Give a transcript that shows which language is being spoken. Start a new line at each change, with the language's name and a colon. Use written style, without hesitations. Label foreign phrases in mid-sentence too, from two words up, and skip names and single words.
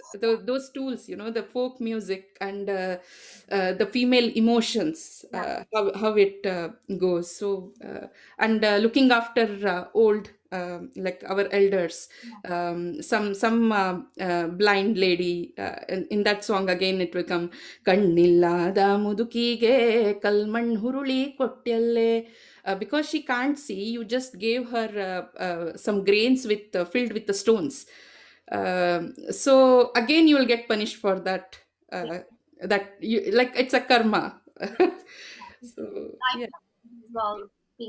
English: Those tools, the folk music, and the female emotions, yeah, how it goes. So and looking after old, like our elders, yeah, some blind lady, in that song again it will come,
Kannada: ಕಣ್ಣಿಲ್ಲದ ಮುದುಕಿಗೆ ಕಲ್ಮಣ್ ಹುರುಳಿ ಕೊಟ್ಟೆಲ್ಲೆ.
English: Because she can't see, you just gave her some grains with filled with the stones. So again you will get punished for that, yeah, that you, like, it's a karma. yeah. So Life yeah, lessons as well being